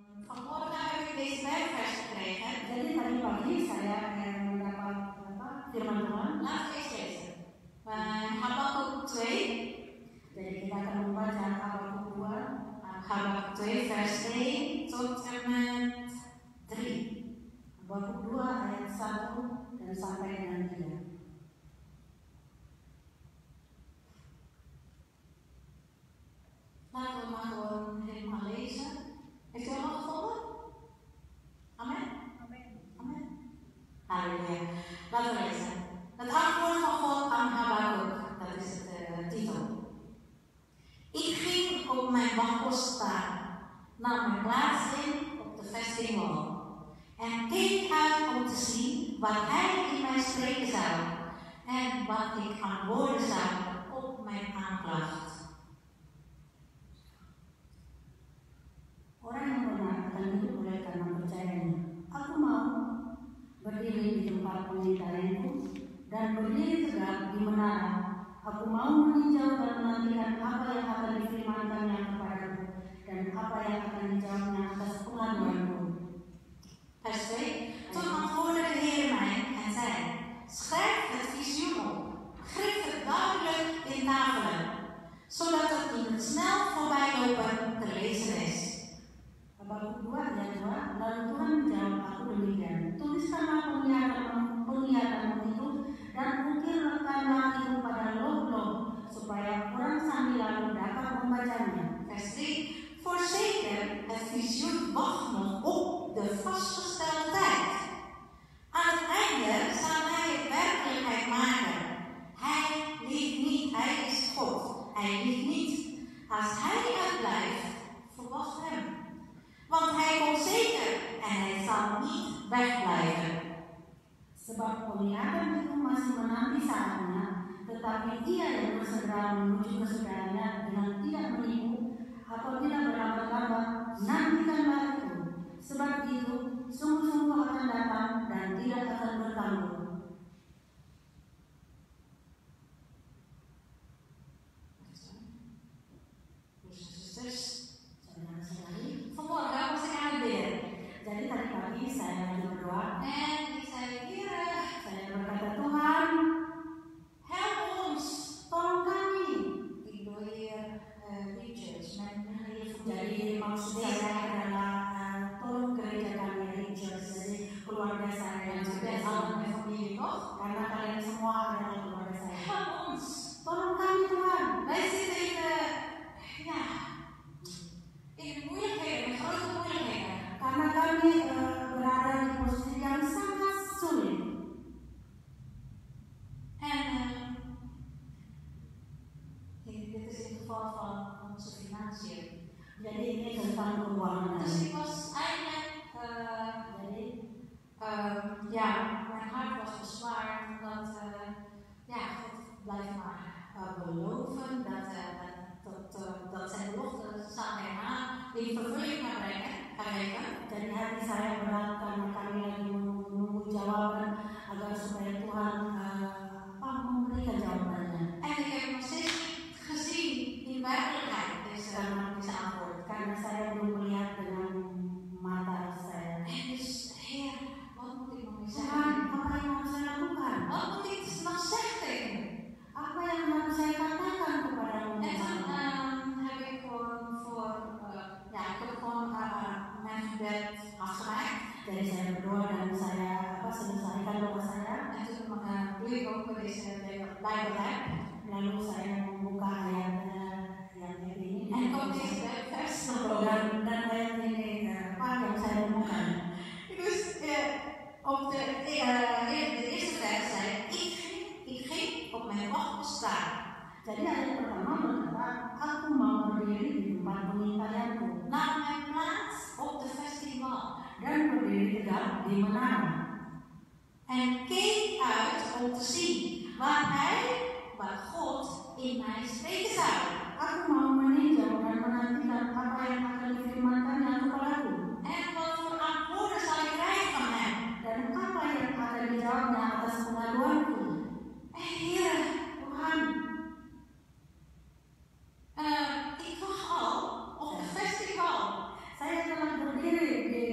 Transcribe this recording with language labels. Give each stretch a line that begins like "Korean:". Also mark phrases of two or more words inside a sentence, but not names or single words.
Dutch: Vanmorgen heb ik deze Bijbelvers gekregen.
Indonesian: Jadi tadi pagi saya mendapat firman Tuhan.
Dutch: Laten we eens lezen. Habakuk 2.
Indonesian: Jadi kita akan membaca Habakuk 2.
Dutch: Habakuk 2 vers 1 tot en met 3.
Indonesian: Habakuk 2 ayat 1 dan sampai dengan 3.
Dutch: Laten we maar gewoon helemaal lezen. Heeft u allemaal gevonden? Amen? Amen. Halleluja. Laten we lezen. Het antwoord van God aan Habakuk, dat is de titel. Ik ging op mijn wachtpost staan, nam mijn plaats in op de vestingwal en keek uit om te zien wat hij in mij spreken zou en wat ik antwoorden zou op mijn aanklacht.
Indonesian: Orang yang benar akan hidup oleh karena percayanya. Aku mau berdiri di tempat pengintaianku dan berdiri tegak di menara. Aku mau meninjau dan menantikan apa yang akan difirmankannya kepadaku dan apa yang akan dijawabnya atas pengaduanku.
Dutch: Vers 2. Toen antwoordde de Heer mij en zei: schrijf het visioen op, grif het duidelijk in tafelen, zodat het in het snel voorbijlopen te lezen is.
Indonesian: Habakuk 2 ayat 2. Lalu Tuhan menjawab aku demikian. Tuliskanlah penglihatanmu itu dan ukirkanlah itu pada loh-loh supaya orang sambil lalu dapat membacanya.
Dutch: Vers 3. Voorzeker, het visioen wacht nog op de vastgestelde tijd. Aan het einde zal hij het werkelijkheid maken. Hij liegt niet, hij is God. Hij liegt niet. Als hij uitblijft, verwacht hem. Want hij komt zeker en hij zal niet wegblijven.
Indonesian: Sebab penglihatan itu masih menanti saatnya, tetapi ia yang bersegera menuju kesudahannya dengan tidak menipu. Apabila berlambat-lambat, nantikanlah itu. Sebab itu sungguh-sungguh akan datang dan tidak akan bertanggung.
Dutch: Vanmorgen was ik aan het bidden.
Indonesian: Jadi tadi pagi saya lagi berdoa.
Dutch: En ik zei: Heer,
Indonesian: Saya berkata, Tuhan,
Dutch: help ons.
Indonesian: tolong kami.
Dutch: Ik bedoel hier Richards, mijn Heer van
Indonesian: Jadi maksud saya adalah tolong gereja kami Richards, jadi keluarga saya yang
Dutch: bent
Indonesian: juga
Dutch: allemaal mijn familie, toch?
Indonesian: karena kalian semua adalah keluarga saya.
Dutch: Help ons.
Indonesian: Tolong kami Tuhan.
Dutch: Wij zitten in de moeilijkheden, in grote moeilijkheden.
Indonesian: Karena kami berada di posisi yang sangat sulit.
Dutch: En dit is in het geval van onze financiën.
Indonesian: Jadi ini tentang keuangan.
Dutch: Dus ik was eigenlijk, mijn hart was bezwaard omdat, God blijft maar beloven dat zijn belofte zal hij in vervulling gaan brengen.
Indonesian: Jadi hati saya berat karena kami lagi menunggu jawaban agar supaya Tuhan memberikan jawabannya.
Dutch: En ik heb nog steeds niet gezien in werkelijkheid deze antwoord.
Indonesian: Karena saya belum melihat dengan mata saya.
Dutch: En dus, Heer, wat moet ik nog meer
Indonesian: Tuhan,
Dutch: zeggen?
Indonesian: apa yang harus saya lakukan?
Dutch: Wat moet ik nog zeggen tegen u?
Indonesian: Apa yang harus saya katakan kepadamu?
Dutch: En toen heb ik gewoon mijn gebed afgemaakt.
Indonesian: Jadi saya berdoa dan saya selesaikan doa saya.
Dutch: En toen doe ik ook deze Bijbel-app.
Indonesian: Lalu saya membuka ayat yang ini.
Dutch: En ook deze vers
Indonesian: Dan ayat ini yang saya temukan.
Dutch: Dus op de eerste vers zei ik ging op mijn wachtpost staan.
Indonesian: Jadi ayat pertama berkata, aku mau berdiri di tempat pengintaianku.
Dutch: Nam mijn plaats op de vestingwal.
Indonesian: Dan berdiri tegak di menara.
Dutch: En keek uit om te zien wat God in mij spreken zou.
Indonesian: Aku mau meninjau dan menantikan apa yang akan difirmankannya kepadaku.
Dutch: En wat voor antwoorden zal ik krijgen van hem?
Indonesian: Dan apa yang akan dijawabnya atas pengaduanku.
Dutch: Heer,
Indonesian: Tuhan,
Dutch: ik wacht al op de vestingwal.
Indonesian: saya telah berdiri